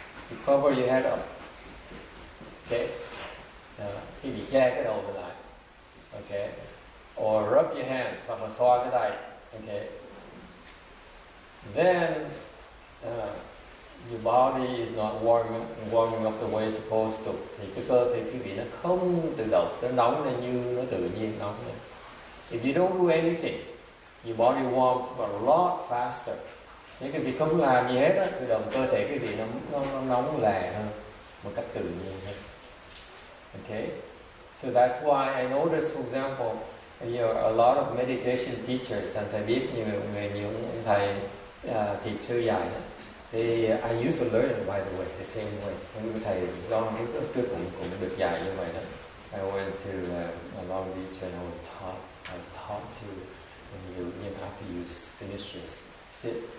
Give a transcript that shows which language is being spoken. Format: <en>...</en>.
<en>You cover your head up, okay,</en> <vi>quý vị che cái đầu lại,</vi> <en>okay, or rub your hands,</en> <vi>hoặc là xoa cái tay,</vi> <en>okay. Then your body is not warming up the way it's supposed to.</en> <vi>Thì cái cơ thể quý vị nó không tự động, nó nóng lên như nó tự nhiên nóng lên.</vi> <en>If you don't do anything, your body warms a lot faster.</en> <vi>Nếu quý vị không làm gì hết á, tự động cơ thể quý vị nó nóng lè hơn một cách tự nhiên hơn.</vi> <en>Okay, so that's why I noticed, for example, a lot of meditation teachers,</en> <vi>thầy biết nhiều thầy thiền sư dạy đó.</vi> <en>I used to learn it, by the way, the same way.</en> <vi>Những thầy do trước cũng được dạy như vậy đó.</vi> <en>I went to Long Beach and I was taught to you have to finish your sit.</en>